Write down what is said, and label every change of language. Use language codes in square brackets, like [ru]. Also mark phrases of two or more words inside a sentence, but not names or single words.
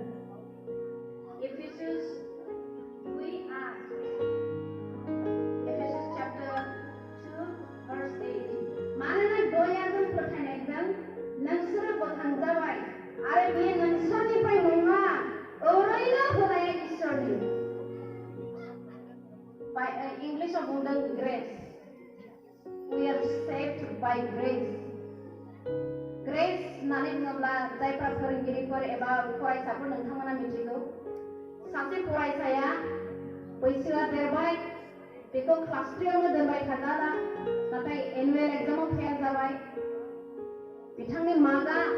[brx] एफेसास 2:8 एफेसास चैप्टर 2 verse 8 मानोना दयाजों फोथायनायजों नोंसोरो बोखांजाबाय आरो बेयो नोंसोरनिफ्राय नङा ओरैनो होनाय इसोरनि इंग्लिशआव बुंदों ग्रेस [en] we are saved by grace [brx] ग्रेस होननानै बुङोब्ला जायफ्रा फोरोंगिरिफोर एबा फरायसाफोर नोंथांमोना मिथिगौ सासे फरायसाया बैसोआ देरबाय बेखौ क्लास 3आवनो दोनबाय थाजाला नाथाय एनुवेल एग्जामाव फेल जाबाय बिथांनि मार्कआ